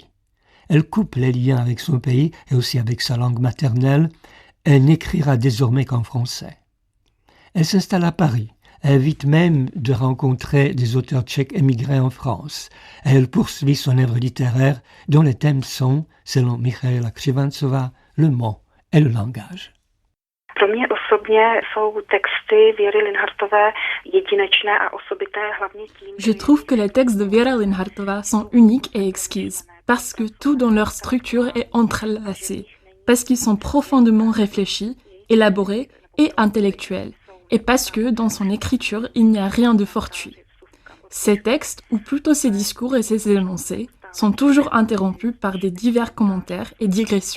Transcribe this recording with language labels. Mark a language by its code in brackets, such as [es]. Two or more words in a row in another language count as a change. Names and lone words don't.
[fr] Elle coupe les liens avec son pays et aussi avec sa langue maternelle et n'écrira désormais qu'en français. Elle s'installe à Paris. Elle évite même de rencontrer des auteurs tchèques émigrés en France. Et elle poursuit son œuvre littéraire dont les thèmes sont, selon Michaela Křivancová, le mot et le langage. [cs] Pro mě osobně jsou texty Věry Linhartové jedinečné a osobité hlavně tím. [fr] Je trouve que les textes de Věra Linhartová sont uniques et exquises, parce que tout dans leur structure est entrelacé, parce qu'ils sont profondément réfléchis, élaborés et intellectuels, et parce que dans son écriture, il n'y a rien de fortuit. Ces textes, ou plutôt ses discours et ses énoncés, sont toujours interrompus par des divers commentaires et digressions.